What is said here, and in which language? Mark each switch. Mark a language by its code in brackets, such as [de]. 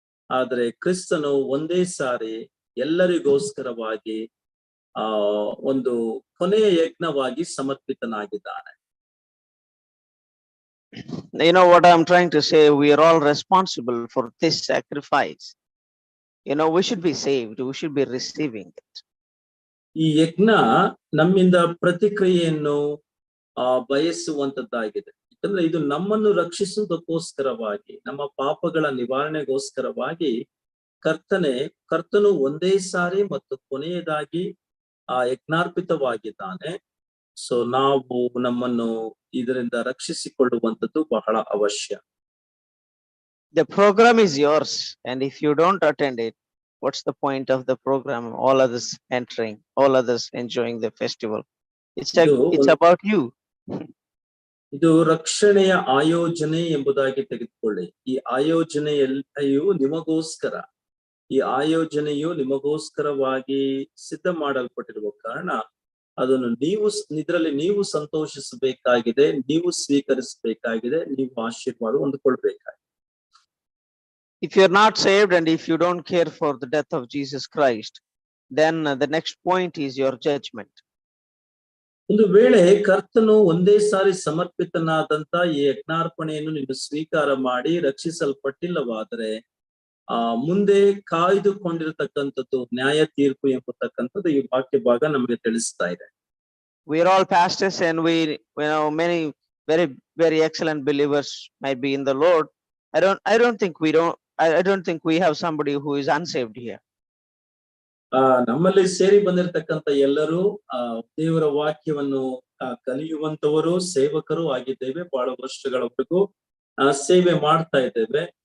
[kn] ಆದ್ರೆ ಕ್ರಿಸ್ತನು ಒಂದೇ ಸಾರಿ ಎಲ್ಲರಿಗೋಸ್ಕರವಾಗಿ ಒಂದು ಕೊನೆಯ ಯಜ್ಞವಾಗಿ ಸಮರ್ಪಿತನಾಗಿದ್ದಾನೆ. [en] You know what I'm trying to say? We are all responsible for this sacrifice. You know, we should be saved. We should be receiving it. [kn] ಈ ಯಜ್ಞ ನಮ್ಮಿಂದ ಪ್ರತಿಕ್ರಿಯೆಯನ್ನು ಬಯಸುವಂತದ್ದಾಗಿದೆ. ಯಾಕಂದ್ರೆ ಇದು ನಮ್ಮನ್ನು ರಕ್ಷಿಸುವುದಕ್ಕೋಸ್ಕರವಾಗಿ, ನಮ್ಮ ಪಾಪಗಳ ನಿವಾರಣೆಗೋಸ್ಕರವಾಗಿ ಕರ್ತನು ಒಂದೇ ಸಾರಿ ಮತ್ತು ಕೊನೆಯದಾಗಿ ಯಜ್ಞಾರ್ಪಿತವಾಗಿದ್ದಾನೆ. ಸೊ ನಾವು ನಮ್ಮನ್ನು ಇದರಿಂದ ರಕ್ಷಿಸಿಕೊಳ್ಳುವಂಥದ್ದು ಬಹಳ ಅವಶ್ಯ. [en] The program is yours, and if you don't attend it, what's the point of the program? All others entering, all others enjoying the festival. It's about you. [kn] ಇದು ರಕ್ಷಣೆಯ ಆಯೋಜನೆ ಎಂಬುದಾಗಿ ತೆಗೆದುಕೊಳ್ಳಿ. ಈ ಆಯೋಜನೆಯೆಲ್ಲಯೂ ನಿಮಗೋಸ್ಕರ, ಈ ಆಯೋಜನೆಯು ನಿಮಗೋಸ್ಕರವಾಗಿ ಸಿದ್ಧ ಮಾಡಲ್ಪಟ್ಟಿರುವ ಕಾರಣ ಅದನ್ನು ಇದರಲ್ಲಿ ನೀವು ಸಂತೋಷಿಸಬೇಕಾಗಿದೆ, ನೀವು ಸ್ವೀಕರಿಸಬೇಕಾಗಿದೆ, ನೀವು ಆಶೀರ್ವಾದ ಹೊಂದಿಕೊಳ್ಬೇಕಾಗಿದೆ. [en] If you're not saved and if you don't care for the death of Jesus Christ, then the next point is your judgment. [kn] ಒಂದು ವೇಳೆ ಕರ್ತನು ಒಂದೇ ಸಾರಿ ಸಮರ್ಪಿತನಾದಂತ ಈ ಯಜ್ಞಾರ್ಪಣೆಯನ್ನು ನೀನು ಸ್ವೀಕಾರ ಮಾಡಿ ರಕ್ಷಿಸಲ್ಪಟ್ಟಿಲ್ಲವಾದರೆ ಮುಂದೆ ಕಾಯ್ದುಕೊಂಡಿರತಕ್ಕಂಥದ್ದು ನ್ಯಾಯ ತೀರ್ಪು ಎಂಬತಕ್ಕಂಥದ್ದು ಈ ವಾಕ್ಯ ಭಾಗ ನಮಗೆ ತಿಳಿಸ್ತಾ ಇದೆ. [en] We are all pastors, and we know many very very excellent believers might be in the Lord. I don't think we have somebody who is unsaved here. [kn] ನಮ್ಮಲ್ಲಿ ಸೇರಿ ಬಂದಿರತಕ್ಕಂತ ಎಲ್ಲರೂ ದೇವರ ವಾಕ್ಯವನ್ನು ಕಲಿಯುವಂತವರು, ಸೇವಕರು ಆಗಿದ್ದೇವೆ. ಬಹಳ ವರ್ಷಗಳವರೆಗೂ ಸೇವೆ ಮಾಡ್ತಾ ಇದ್ದೇವೆ.